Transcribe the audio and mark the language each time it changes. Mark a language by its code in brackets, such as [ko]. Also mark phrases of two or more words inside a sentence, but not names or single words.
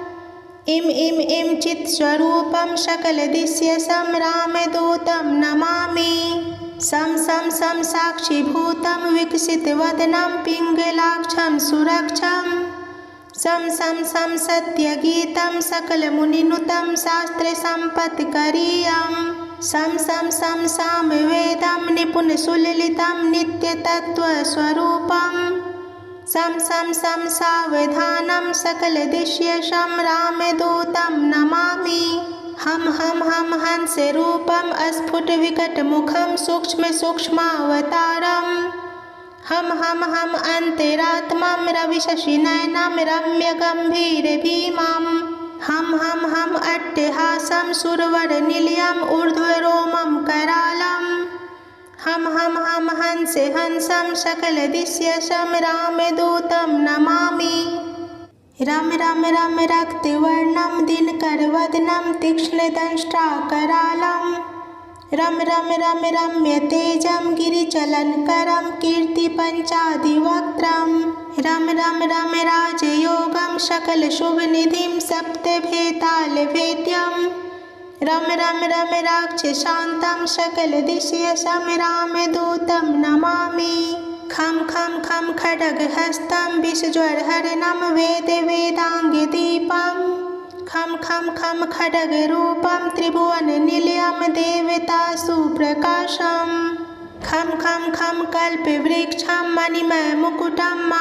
[sa] इं चित्स्वरूपं सकलदिश्यसंरामदूतं नमामि सं साक्षीभूतं विकसितवदनं पिङ्गलाक्षं सुरक्षं सं सत्यगीतं सकलमुनिनुतं शास्त्रसम्पत्करीयं सं सामवेदं निपुणसुललितं नित्यतत्त्वस्वरूपं सं सावधानं सकलदिश्यसंरामदूतं नमामि हम हंसरूपम् अस्फुटविकटमुखं सूक्ष्मावतारम् हम अन्तरात्मं रविशशिनयनं रम्यगम्भीरभीमं हम अट्टहासं सुरवरनिलयम् ऊर्ध्वरोमं करालं हम हंसं सकलदिश्यसंरामदूतं नमामि रम रक्तवर्णं दिनकरवदनं तीक्ष्णदंष्ट्राकरालं रम रम्यतेजं गिरिचलनकरं कीर्तिपञ्चादिवक्त्रं रम राजयोगं सकलशुभनिधिं सप्तभेतालभेद्यं रम राक्षसान्तं सकलदिश्यसंरामदूतं नमामि खं खड्गहस्तं विषज्वरहरणं वेदाङ्गदीपं खं खड्गरूपं त्रिभुवननिलयं देवतासुप्रकाशं खं कल्पवृक्षं मणिमयमुकुटं